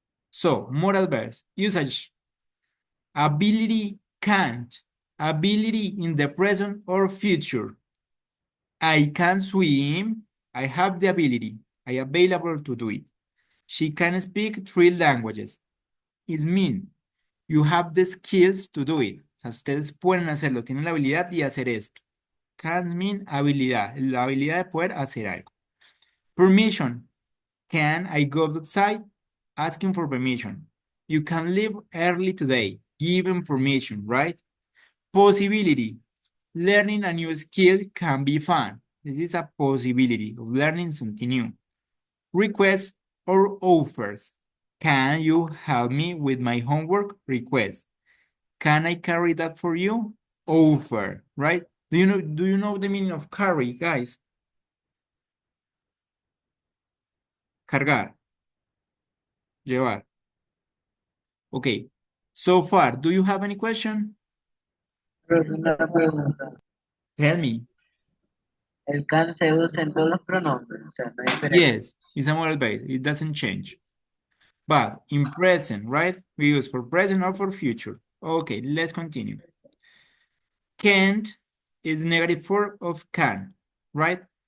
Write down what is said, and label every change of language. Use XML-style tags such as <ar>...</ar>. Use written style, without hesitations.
<en>So, moral verbs, usage. Ability, can't. Ability in the present or future. I can swim. I have the ability. I am available to do it. She can speak 3 languages. It mean you have the skills to do it.</en> <es>O sea, ustedes pueden hacerlo, tienen la habilidad de hacer esto.</es> <en>Can mean</en> <es>habilidad, la habilidad de poder hacer algo.</es> <en>Permission. Can I go outside? Asking for permission. You can leave early today. Given permission, right? Possibility. Learning a new skill can be fun. This is a possibility of learning something new. Requests or offers. Can you help me with my homework? Request. Can I carry that for you? Offer, right? Do you know the meaning of carry, guys?</en> <es>Cargar. Llevar. Okay.</es> <en>So far, do you have any question?</en> <es>Pero una pregunta.</es> <en>Tell me.</en> <es>El can se usa en todos los pronombres, o sea, no hay diferencia.</es> <en>Yes, it's a modal verb. It doesn't change. But in present, right? We use for present or for future. Okay, let's continue. Can't is negative form of can, right?</en>